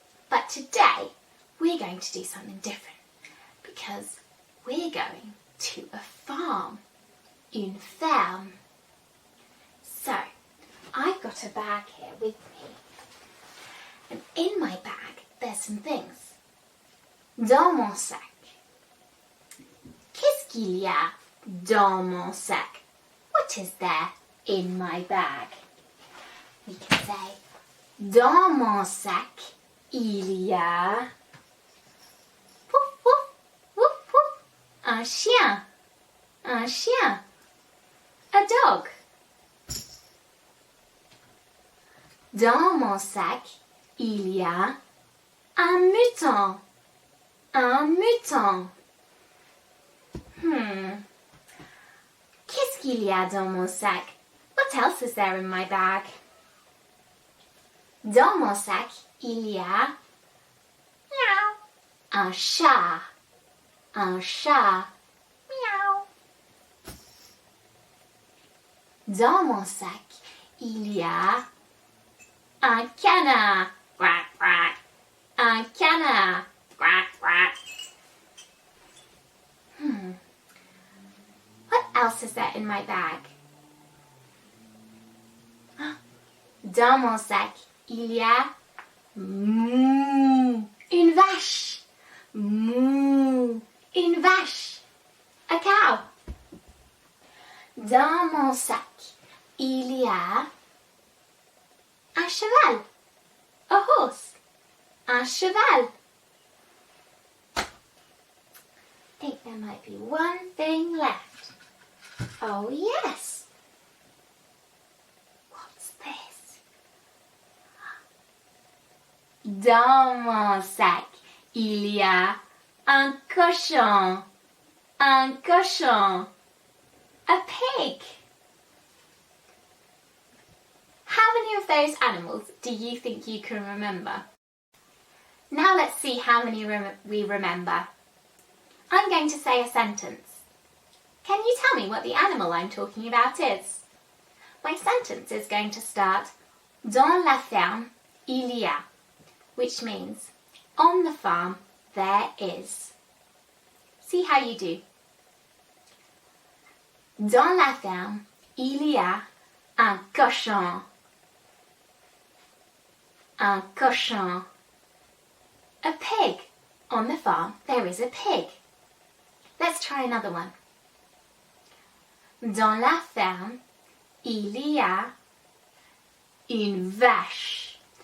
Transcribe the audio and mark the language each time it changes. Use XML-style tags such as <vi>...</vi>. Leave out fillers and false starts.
<en>But today we're going to do something different because we're going to a farm,</en> <fr>une ferme.</fr> <en>So I've got a bag here with me, and in my bag there's some things.</en> <fr>Dans mon sac. Qu'est-ce qu'il y a dans mon sac?</fr> <en>What is there in my bag? We can say,</en> <fr>dans mon sac, il y a pouf, pouf, pouf, pouf, un chien, un chien,</fr> <en>a dog.</en> <fr>Dans mon sac, il y a un mouton, un mouton. Qu'est-ce qu'il y a dans mon sac?</fr> <en>What else is there in my bag?</en> <fr>Dans mon sac, il y a un chat, un chat. Miaou. Dans mon sac, il y a un canard, quack, quack. Un canard, quack, quack.</fr> <en>What else is there in my bag?</en> <fr>Dans mon sac, il y a une vache. Une vache.</fr> <en>A cow.</en> <fr>Dans mon sac, il y a un cheval.</fr> <en>A horse.</en> <fr>Un cheval.</fr> <en>I think there might be one thing left. Oh yes. What's this?</en> <fr>Dans mon sac, il y a un cochon. Un cochon.</fr> <en>A pig. How many of those animals do you think you can remember? Now let's see how many we remember. I'm going to say a sentence. Can you tell me what the animal I'm talking about is? My sentence is going to start</en> <fr>dans la ferme il y a,</fr> <en>which means on the farm there is. See how you do.</en> <fr>Dans la ferme il y a un cochon. Un cochon.</fr> <en>A pig. On the farm there is a pig. Let's try another one.</en> <fr>Dans la ferme, il y a une vache.</fr>